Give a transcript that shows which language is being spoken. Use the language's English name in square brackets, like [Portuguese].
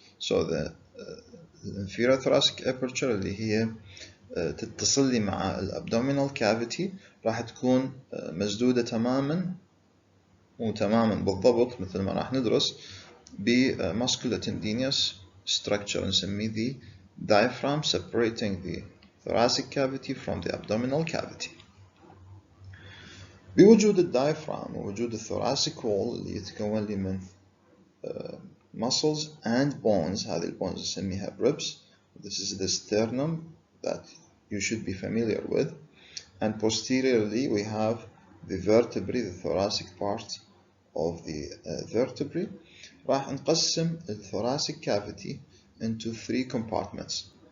[Arabic] So the inferior thoracic aperture اللي هي تتصل لي مع الابdominal cavity راح تكون مسدودة تماما وتماما بالضبط مثل ما راح ندرس ب musculotendinous structure نسميه the diaphragm, [English] separating the thoracic cavity from the abdominal cavity. [Arabic] بوجود الدايفرام ووجود thoracic wall اللي يتكون لي من [English] muscles and bones, [Arabic] هذه البونز نسميها ribs. [English] This is the sternum that you should be familiar with, and posteriorly we have the vertebrae, the thoracic part of the vertebrae. [Arabic] راح نقسم [English] the thoracic cavity into three compartments.